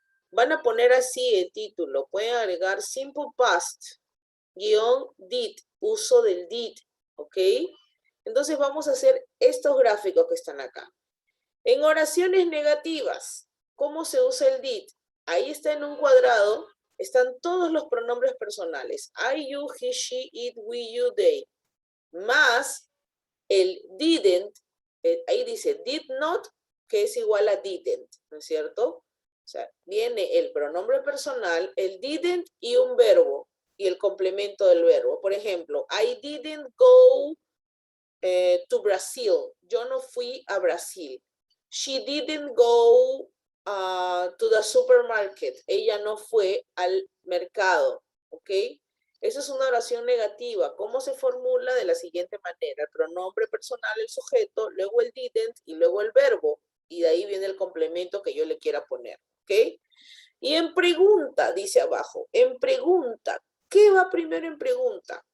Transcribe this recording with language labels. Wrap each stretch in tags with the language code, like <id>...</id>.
<es>Van a poner así el título, pueden agregar simple past, -did, uso del did, ¿ok? Entonces vamos a hacer estos gráficos que están acá. En oraciones negativas, ¿cómo se usa el did? Ahí está en un cuadrado, están todos los pronombres personales.</es> <en>I, you, he, she, it, we, you, they.</en> <es>Más el didn't, ahí dice did not, que es igual a didn't, ¿no es cierto? O sea, viene el pronombre personal, el didn't y un verbo, y el complemento del verbo. Por ejemplo,</es> <en>I didn't go to Brazil.</en> <es>Yo no fui a Brasil.</es> <en>She didn't go to the supermarket.</en> <es>Ella no fue al mercado, ¿ok? Esa es una oración negativa. ¿Cómo se formula? De la siguiente manera. El pronombre personal, el sujeto, luego el didn't y luego el verbo. Y de ahí viene el complemento que yo le quiera poner, ¿ok? Y en pregunta, dice abajo, en pregunta, ¿qué va primero en pregunta?</es>